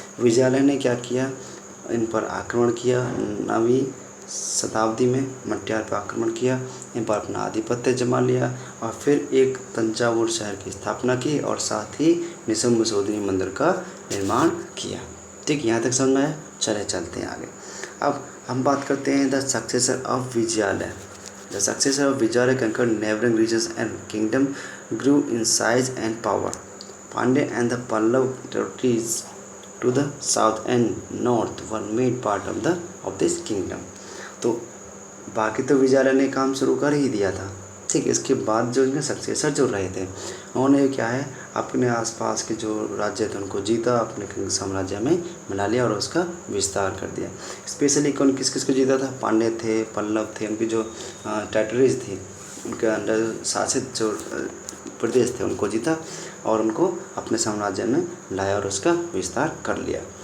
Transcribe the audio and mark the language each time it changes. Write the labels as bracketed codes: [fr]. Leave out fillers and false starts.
[hi] विजयालय ने क्या किया? इन पर आक्रमण किया। 9वीं शताब्दी में मटियार पर आक्रमण किया, इन पर अपना आधिपत्य जमा लिया और फिर एक तंजावुर शहर की स्थापना की और साथ ही निशुम्भ शोधिनी मंदिर का निर्माण किया। ठीक, यहाँ तक समझ में आया? चले चलते हैं आगे। अब हम बात करते हैं [en] the successor of [hi] Vijayalaya. [en] The successor of Vijayalaya conquered neighboring regions and kingdom grew in size and power. Pandya and the Pallav territories to the south and north were made part of this kingdom. [hi] तो बाकी तो विजयालय ने काम शुरू कर ही दिया था। ठीक है, इसके बाद जो इनके सक्सेसर जो रहे थे उन्होंने क्या है अपने आसपास के जो राज्य थे उनको जीता, अपने साम्राज्य में मिला लिया और उसका विस्तार कर दिया। स्पेशली कौन किस किस को जीता था? पांड्य थे, पल्लव थे, उनकी जो टेरिटरीज थी उनके अंडर शासित जो प्रदेश थे उनको जीता और उनको अपने साम्राज्य में लाया और उसका विस्तार कर लिया।